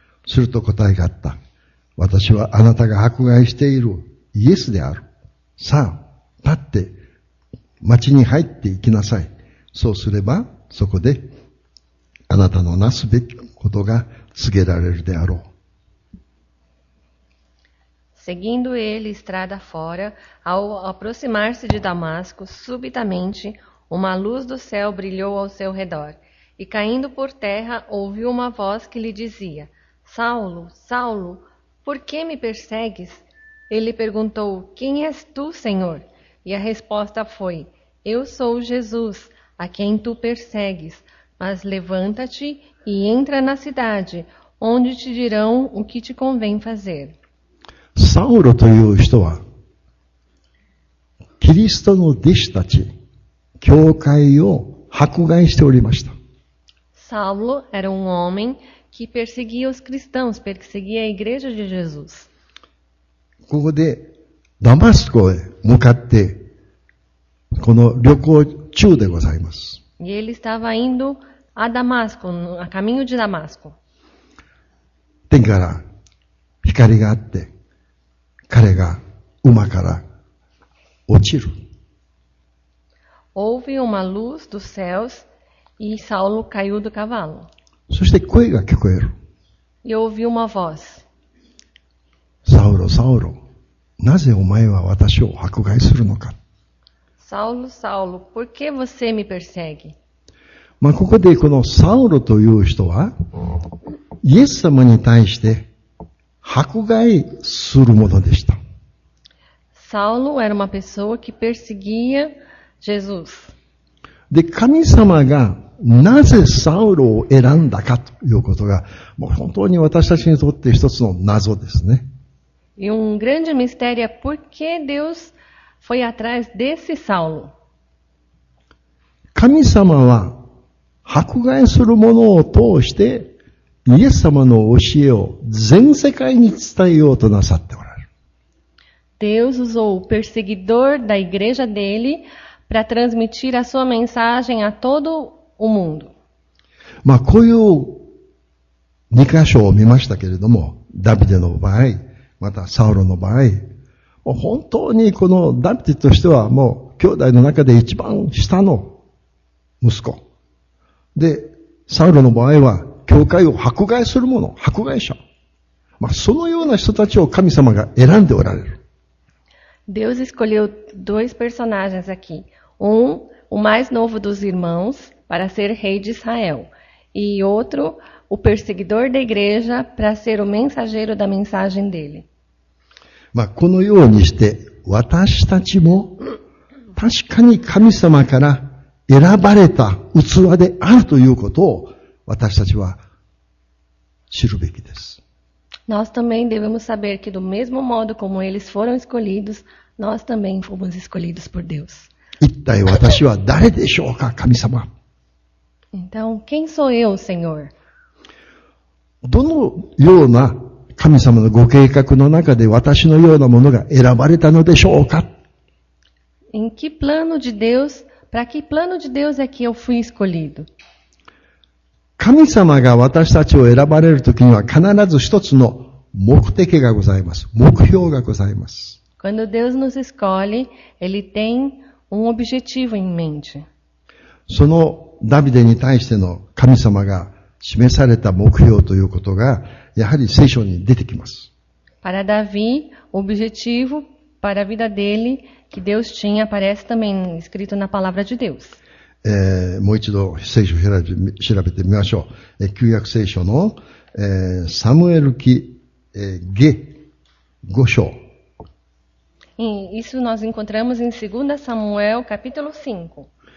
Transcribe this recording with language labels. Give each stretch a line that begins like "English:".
Japanese: すると答えがあった。私はあなたが迫害しているイエスである。さあ、立って町に入っていきなさい。そうすれば、そこdeあなたのなすべきことが告げられるであろう。
Portuguese: Seguindo ele estrada fora, ao aproximar-se de Damasco, subitamente uma luz do céu brilhou ao seu redor. E caindo por terra, ouviu uma voz que lhe dizia: Saulo, Saulo, por que me persegues? Ele perguntou: Quem és tu, Senhor? E a resposta foi: Eu sou Jesus, a quem tu persegues. Mas levanta-te e entra na cidade, onde te dirão o que te convém fazer.
Japanese: サウロという人は、キリストの弟子たち、教会を迫害しておりました。
Portuguese: Saulo era um homem que perseguia os cristãos, perseguia a igreja de Jesus.
Japanese: ここでダマスコへ向かって、この旅行中でございます。
Portuguese: E ele estava indo a Damasco, a caminho de Damasco.
Japanese: 天から光があって、彼が馬から落ちる。
Portuguese: Houve uma luz dos céus e Saulo caiu do cavalo.
Japanese: そして声が聞こえる。
Portuguese: E ouviu uma voz:
Japanese: サウロ、サウロ、なぜお前は私を迫害するのか。
Portuguese: Saulo, Saulo, por que você me persegue?
Japanese: ここでこのサウロという人は、イエス様に対して迫害するものでした。
Portuguese: Saulo era uma pessoa que perseguia Jesus.
Japanese: で、神様がなぜサウロを選んだかということが、もう本当に私たちにとって一つの謎ですね。
Portuguese: E grande mistério é por que Deus foi atrás desse Saulo.
Japanese: 神様は迫害するものを通してイエス様の教えを全世界に伝えようとなさっておられる。
Portuguese: Deus usou o perseguidor da igreja dele para transmitir a sua mensagem a todo o mundo.
Japanese: こういう2箇所を見ましたけれども、ダビデの場合、またサウロの場合、もう本当にこのダビデとしてはもう兄弟の中で一番下の息子。で、サウロの場合は教会を迫害する者、迫害者。そのような人たちを神様が選んでおられる。
Portuguese: Deus escolheu dois personagens aqui. O mais novo dos irmãos, para ser rei de Israel. E outro, o perseguidor da igreja, para ser o mensageiro da mensagem dele.
Japanese: このようにして、私たちも確かに神様から選ばれた器であるということを私たちは知るべきです。
Portuguese: Nós também devemos saber que do mesmo modo como eles foram escolhidos, nós também fomos escolhidos por Deus.
Japanese: 一体私は誰でしょうか、神様。
Portuguese: Então, quem sou eu, Senhor?
Japanese: どのような神様のご計画の中で私のようなものが選ばれたのでしょうか。
Portuguese: Em que plano de Deus, para que plano de Deus é que eu fui escolhido?
Japanese: 神様が私たちを選ばれるときには必ず一つの目的がございます。目標がございます。
Portuguese: Quando Deus nos escolhe, Ele tem objetivo em mente.
Japanese: そのダビデに対しての神様が示された目標ということが、やはり聖書に出てきます。
Portuguese: Para Davi, o objetivo para a vida dele que Deus tinha aparece também escrito na palavra de Deus.
Japanese: もう一度聖書を調べてみましょう。旧約聖書の、サムエル記、下5章。
Portuguese: Isso nós encontramos em 2 Samuel, capítulo 5.